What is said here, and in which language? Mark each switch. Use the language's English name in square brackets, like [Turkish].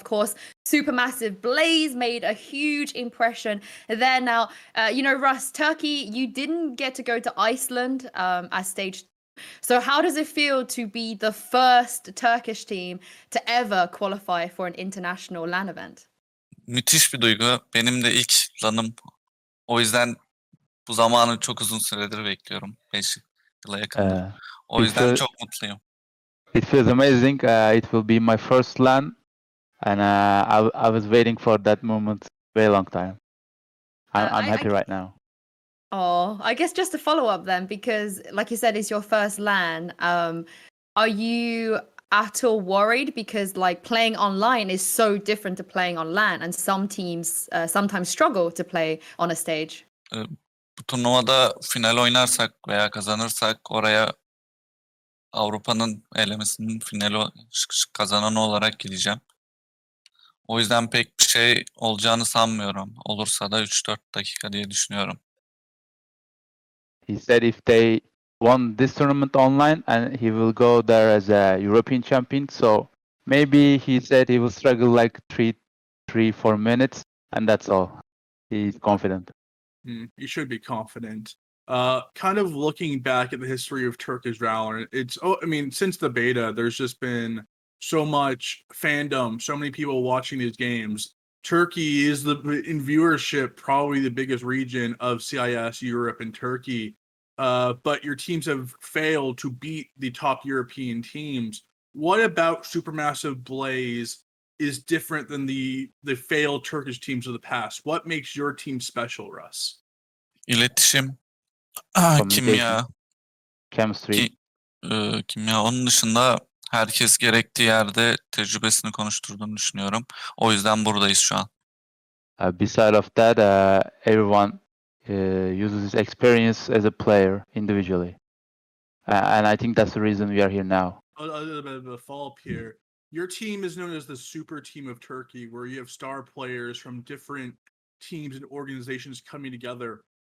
[English] Of course, SuperMassive Blaze made a huge impression there. Now, Russ, Turkey, you didn't get to go to Iceland as stage. So how does it feel to be the first Turkish team to ever qualify for an international LAN event? [Turkish] Müthiş bir duygu. Benim de ilk LAN'ım. O yüzden bu zamanı çok uzun süredir bekliyorum. 5 yıla yakındır. O yüzden çok mutluyum. [English] It feels amazing. It will be my first LAN, and I was waiting for that moment very long time. I'm happy right now. Oh, I guess just to follow up then, because like you said, it's your first LAN. Are you at all worried? Because like playing online is so different to playing on LAN, and some teams sometimes struggle to play on a stage. [Turkish] Bu turnuvada final oynarsak veya kazanırsak oraya Avrupa'nın elemesinin finali kazananı olarak gideceğim. O yüzden pek bir şey olacağını sanmıyorum. Olursa da 3-4 dakika diye düşünüyorum. [English] He said if they won this tournament online, and he will go there as a European champion. So maybe he said he will struggle like 3-4 minutes, and that's all. He's confident. You should be confident. Kind of looking back at the history of Turkish Valorant, since the beta, there's just been so much fandom, so many people watching these games. Turkey is in viewership probably the biggest region of CIS Europe and Turkey. But your teams have failed to beat the top European teams. What about SuperMassive Blaze is different than the failed Turkish teams of the past? What makes your team special, Russ? [Turkish] İletişim, [English] Communication, [Turkish] kimya, [English] chemistry. [Turkish] kimya. Onun dışında herkes gerektiği yerde tecrübesini konuşturduğunu düşünüyorum. O yüzden buradayız şu an. [English] Beside of that, everyone uses his experience as a player individually. And I think that's the reason we are here now. A little bit of a follow-up here. Your team is known as the super team of Turkey, where you have star players from different teams and organizations coming together.